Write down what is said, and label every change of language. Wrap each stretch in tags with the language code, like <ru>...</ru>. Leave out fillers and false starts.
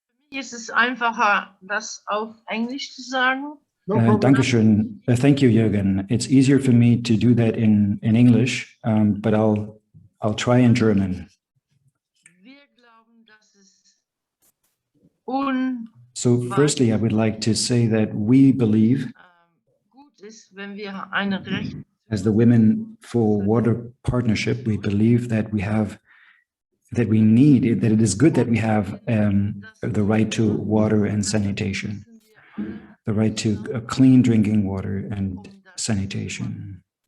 <de>Ist es einfacher, das auf Englisch zu sagen?</de> <en>No problem.</en> <de>Dankeschön.</de> <en>Thank you, Jürgen. It's easier for me to do that in English, but I'll try in German.</en> <de>Wir glauben, dass es</de> <en>So firstly, I would like to say that we believe,</en> <de>gut ist, wenn wir eine Recht</de> <en>as the Women for Water Partnership, we believe that that it is good that we have the right to water and sanitation, the right to clean drinking water and sanitation.</en>